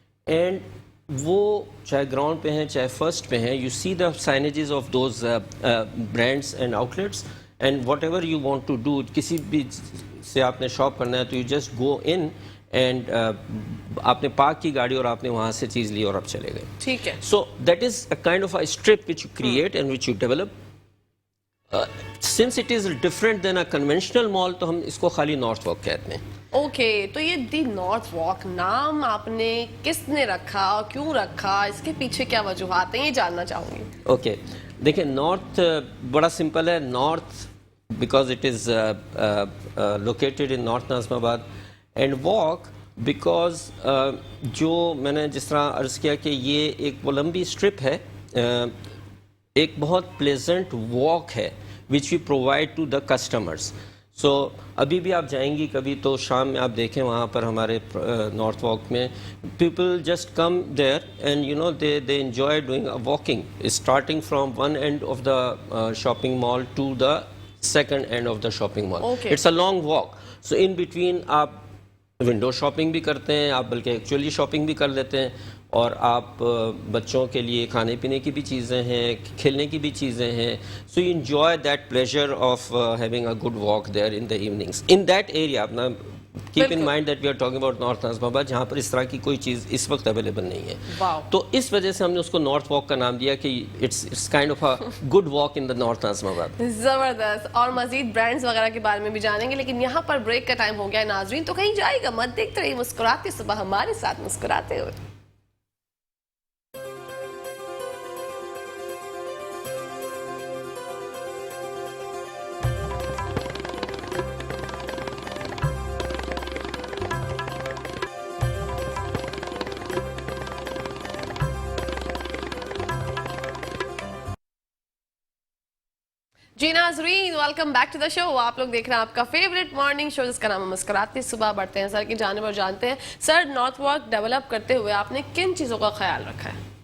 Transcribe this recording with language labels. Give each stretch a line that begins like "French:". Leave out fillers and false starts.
English: and
Urdu: वो चाहे ground पे हैं
English: चाहे फर्स्ट पे हैं, you see the signages of those brands and outlets, and whatever you want to do,
Urdu: किसी भी से आपने शॉप करना है तो
English: you just go in
Urdu: and آپ نے پارک کی گاڑی اور آپ نے وہاں سے چیز لی اور آپ چلے گئے. ٹھیک ہے.
English: So that is a kind of a strip which you create and which you develop. Since it is different than a conventional mall,
Urdu: تو ہم اس کو خالی نارتھ واک کہتے ہیں. اوکے, تو یہ دی نارتھ واک نام آپ نے کس نے رکھا اور کیوں رکھا, اس کے پیچھے کیا وجوہات ہیں, یہ جاننا چاہوں گی. اوکے, دیکھیں نارتھ بڑا سمپل ہے.
English: North because it is located in North Nazimabad, and walk because
Urdu: جو میں نے جس طرح عرض کیا کہ یہ ایک وہ لمبی اسٹرپ ہے, ایک بہت پلیزنٹ واک ہے
English: Which we provide to the customers.
Urdu: سو ابھی بھی آپ جائیں گی کبھی تو شام میں آپ دیکھیں وہاں پر ہمارے نارتھ واک میں
English: People just come there and you know they enjoy doing walking starting from one end of the shopping mall to the second end of the shopping mall. It's a long walk. So in between
Urdu: آپ window shopping بھی کرتے ہیں, آپ بلکہ actually shopping بھی کر لیتے ہیں, اور آپ بچوں کے لیے کھانے پینے کی بھی چیزیں ہیں, کھیلنے کی بھی چیزیں ہیں.
English: So you enjoy that pleasure of having a good walk there in the evenings in that area. اپنا keep in mind that we are talking about North Nazimabad,
Urdu: جہاں پر اس طرح کی کوئی چیز اس وقت اویلیبل نہیں ہے. تو اس وجہ سے ہم نے اس کو نارتھ واک کا نام دیا کہ
English: It's kind of a good walk in the North Nazimabad.
Urdu: زبردست. اور مزید برانڈز وغیرہ کے بارے میں بھی جانیں گے, لیکن یہاں پر بریک کا ٹائم ہو گیا ہے ناظرین, تو کہیں جائے گا مت, دیکھتے رہیے مسکراتے صبح ہمارے ساتھ مسکراتے ہوئے. جی ناظرین,
English: Welcome back to the show.
Urdu: آپ لوگ دیکھ رہے ہیں آپ کا فیوریٹ مارننگ شو جس کا نام ہے مسکراتے صبح. بڑھتے ہیں سر کی جانب اور جانتے ہیں سر نارتھ واک ڈیولپ کرتے ہوئے آپ نے کن چیزوں کا خیال رکھا ہے؟